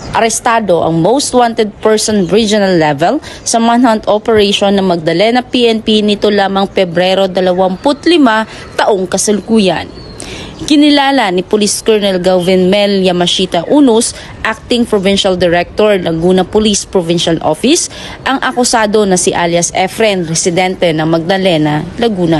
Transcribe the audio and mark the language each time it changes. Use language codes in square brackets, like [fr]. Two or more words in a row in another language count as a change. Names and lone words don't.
[tl] Arestado ang [en] most wanted person regional level [tl] sa [en] manhunt operation [tl] ng Magdalena PNP nito lamang Pebrero 25 taong kasalukuyan. Kinilala ni Police Colonel Galvin Mel Yamashita Unos, [en] Acting Provincial Director [tl] Laguna Police Provincial Office, ang akusado na si alias Efren, residente ng Magdalena, Laguna.